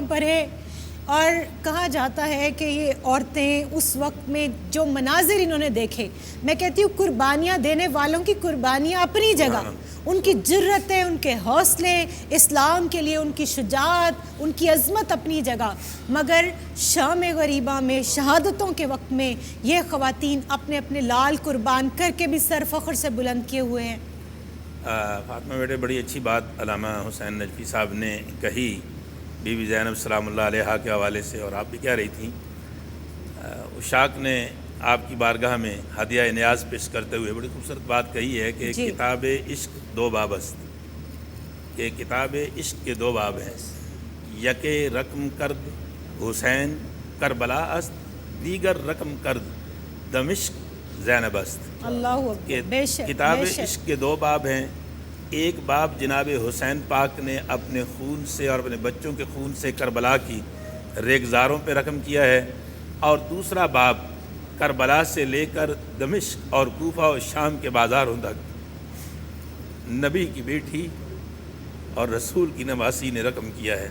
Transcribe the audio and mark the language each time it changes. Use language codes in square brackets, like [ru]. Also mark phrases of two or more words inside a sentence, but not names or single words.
[ur] پر ہے، اور کہا جاتا ہے کہ یہ عورتیں اس وقت میں جو مناظر انہوں نے دیکھے، میں کہتی ہوں قربانیاں دینے والوں کی قربانیاں اپنی جگہ، ان کی جرتیں، ان کے حوصلے، اسلام کے لیے ان کی شجاعت، ان کی عظمت اپنی جگہ، مگر شام غریبہ میں شہادتوں کے وقت میں یہ خواتین اپنے اپنے لال قربان کر کے بھی سر فخر سے بلند کیے ہوئے ہیں۔ فاطمہ بیٹے بڑی اچھی بات علامہ حسین نجفی صاحب نے کہی بی بی زینب [ar] سلام اللہ علیہا [ur] کے حوالے سے، اور آپ بھی کہہ رہی تھیں اشاق نے آپ کی بارگاہ میں ہدیہ نیاز پیش کرتے ہوئے بڑی خوبصورت بات کہی ہے کہ جی۔ [fa] کتاب عشق دو باب است، [ur] کہ کتاب عشق کے دو باب ہیں، [fa] یک رقم کرد حسین کربلا است، دیگر رقم کرد دمشق زینب است۔ [ur] اللہ کہ اکبر، بے شک کتاب بے شک۔ عشق کے دو باب ہیں، ایک باب جناب حسین پاک نے اپنے خون سے اور اپنے بچوں کے خون سے کربلا کی ریگزاروں پہ رقم کیا ہے، اور دوسرا باب کربلا سے لے کر دمشق اور کوفہ و شام کے بازاروں تک نبی کی بیٹی اور رسول کی نواسی نے رقم کیا ہے۔